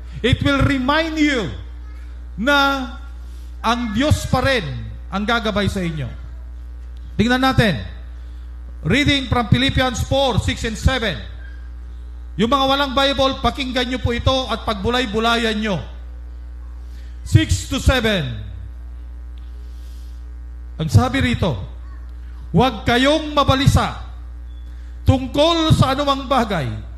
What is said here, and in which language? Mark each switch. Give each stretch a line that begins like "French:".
English: It will remind you
Filipino: na ang Diyos pa rin ang gagabay sa inyo. Tingnan natin.
English: Reading from Philippians 4, 6 and 7.
Filipino: Yung mga walang Bible, pakinggan nyo po ito at pagbulay-bulayan nyo. 6 to 7. Ang sabi rito, huwag kayong mabalisa tungkol sa anumang bagay.